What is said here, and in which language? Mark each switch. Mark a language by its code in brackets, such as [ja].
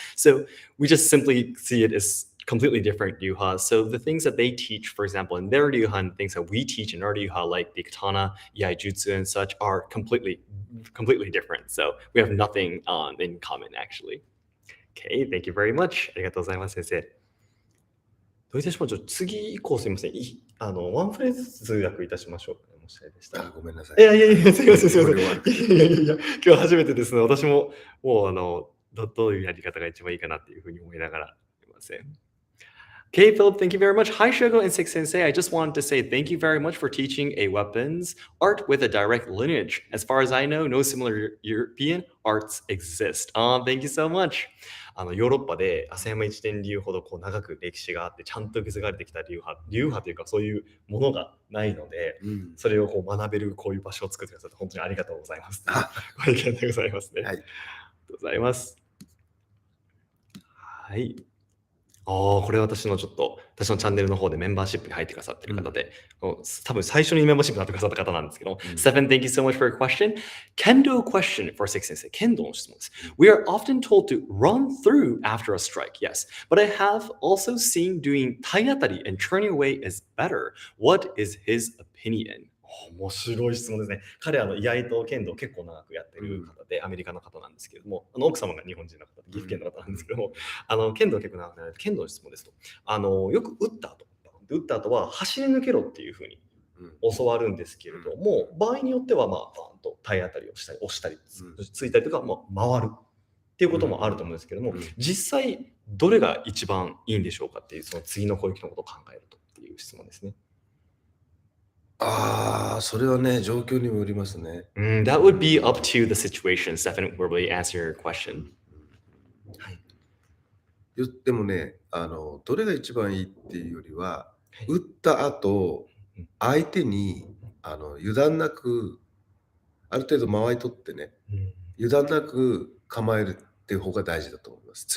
[en] So we just simply see it as completely different Ryuha. So the things that they teach, for example, in their Ryuha and things that we teach in our Ryuha, like the Katana, Taijutsu, and such, are completely different. So we have nothing in common, actually. Okay, thank you very much. [ja] ありがとうございます、先生。どういたしましょう。次以降すみません。ワンフレーズずつ通訳いたしましょう。もしあれでしたら。ごめんなさい。いや、すみません。いや、今日初めてですね。私ももうどういうやり方が一番いいかなっていうふうに思いながらすみません。 [en] Okay, Philip, thank you very much. Hi, Shogo and Seki Sensei. I just wanted to say thank you very much for teaching a weapons art with a direct lineage. As far as I know, no similar European arts exist. Thank you so much. [ja] ヨーロッパで浅山一伝流ほど長く歴史があってちゃんと受け継がれてきた流派というかそういうものがないので、それを学べるこういう場所を作ってくださって本当にありがとうございます。ご意見でございますね。はい。ありがとうございます。はい。これは私のチャンネルの方でメンバーシップに入ってくださってる方で、多分最初にメンバーシップになってくださった方なんですけど、 [en] Stefan, thank you so much for your question. Kendo question for Seki Sensei. Kendo [ja] の質問です。 [en] We are often told to run through after a strike, yes. But I have also seen doing 体当たり and turning away is better. What is his opinion? [ja] 面白い質問ですね。彼は居合と剣道を結構長くやってる方で、アメリカの方なんですけれども、奥様が日本人の方で、岐阜県の方なんですけども、剣道を結構長くやられて、剣道の質問ですと、よく打った後は走り抜けろっていうふうに教わるんですけれども、場合によっては、バーンと体当たりをしたり、押したり、ついたりとか、回るっていうこともあると思うんですけども、実際どれが一番いいんでしょうかっていう、その次の攻撃のことを考えるとっていう質問ですね。それはね、状況にもよりますね。 [en] That would be up to the situation. Stefan will really answer your question. [ja] はい。言ってもね、どれが一番いいっていうよりは、打った後、相手に油断なく、ある程度間合い取ってね、油断なく構えるっていう方が大事だと思います。